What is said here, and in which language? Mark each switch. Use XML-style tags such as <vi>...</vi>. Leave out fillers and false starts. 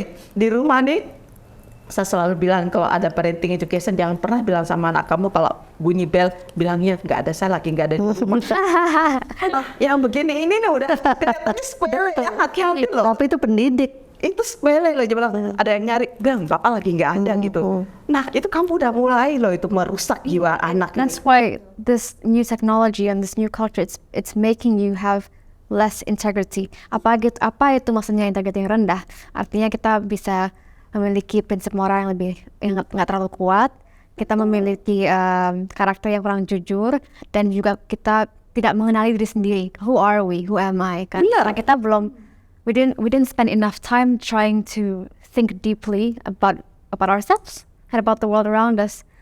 <id>Di rumah nih saya selalu bilang kalau ada</id> <en>parenting education</en> <id>jangan pernah bilang sama anak kamu kalau bunyi bel bilangnya nggak ada, saya lagi nggak ada di rumah. Yang begini ini nih udah sepele ya, hati-hati loh. Tapi itu pendidik. Itu sepele loh, dia bilang ada yang nyari, bang bapak lagi nggak ada gitu. Nah itu kamu udah mulai loh itu merusak jiwa anak.</id> <en>That's why this new technology and this new culture it's making you have less integrity.</en> <id>Apa itu maksudnya integrity yang rendah? Artinya kita bisa memiliki prinsip moral yang nggak terlalu kuat. Kita memiliki karakter yang kurang jujur dan juga kita tidak mengenali diri sendiri.</id> <en>Who are we? Who am I?</en> <id>Karena kita belum</id> <en>we didn't spend enough time trying to think deeply about ourselves and about the world around us.</en>